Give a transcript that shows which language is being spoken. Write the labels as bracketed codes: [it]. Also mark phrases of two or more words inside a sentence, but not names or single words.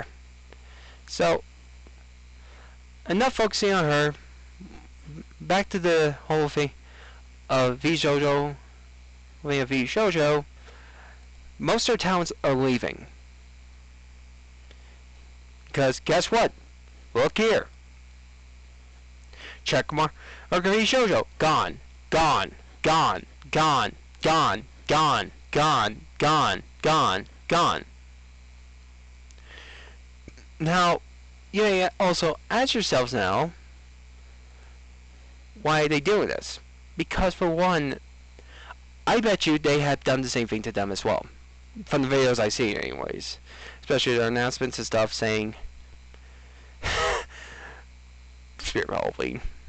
[en] So, enough focusing on her. Back to the whole thing of vshojo. vshojo. Most of their talents are leaving. Because guess what? Look here. Checkmark. Okay, vshojo. Gone. Gone. Gone. Gone. Gone. Gone. Gone. Gone. Gone. Gone. Now, you also ask yourselves now, why are they doing this? Because for one, I bet you they have done the same thing to them as well. From the videos I see anyways. Especially their announcements and stuff saying Spirit Halloween.